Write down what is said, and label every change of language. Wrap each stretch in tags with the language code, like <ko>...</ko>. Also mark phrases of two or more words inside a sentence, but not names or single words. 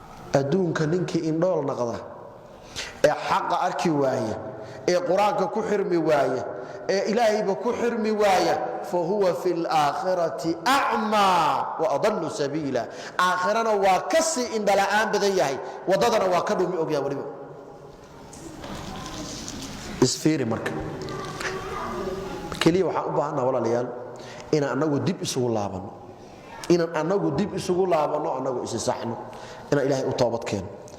<so>Adduunka ninkii indhool noqda, ee xaqa arki waaya, ee qur-aanka ku xirmi waaya, ee Ilaahayba ku xirmi waaya,</so> <ar>"فهو في الآخرة أعمى وأضل سبيلا."</ar> <so>Aakhirana waa ka sii indho la'aan badan yahay, waddadana waa ka dhumi og yahay weliba. Isfiiri marka. Keliya waxaan u baahannahay, walaalayaal, inaan annagu dib isugu laabanno. Inaan annagu dib isugu laabanno, annagu isi saxno. Inaan Ilaahay u toobad keeno.</so>